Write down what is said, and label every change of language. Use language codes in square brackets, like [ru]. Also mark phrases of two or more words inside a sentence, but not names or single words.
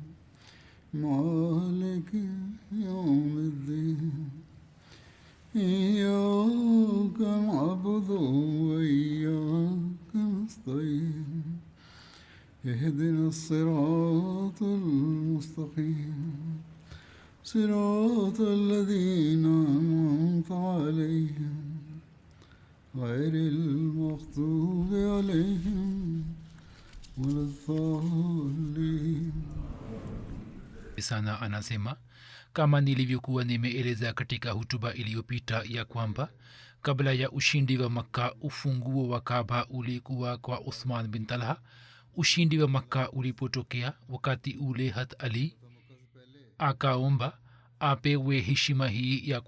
[ar] مالك يوم الدين إياك نعبد وإياك نستعين اهدنا الصراط المستقيم صراط الذين أنعمت عليهم غير المغضوب عليهم ولا الضالين. [sw] Sana anasema kama nilivyokuwa nimeeleza katika hutuba iliyopita ya kwamba kabla ya ushindi wa Makka ufunguo wa Kaaba ulikuwa kwa Uthman bin Talha. Ushindi wa Makka ulipotokea wakati ule Hat Ali akaomba apewe heshima hii ya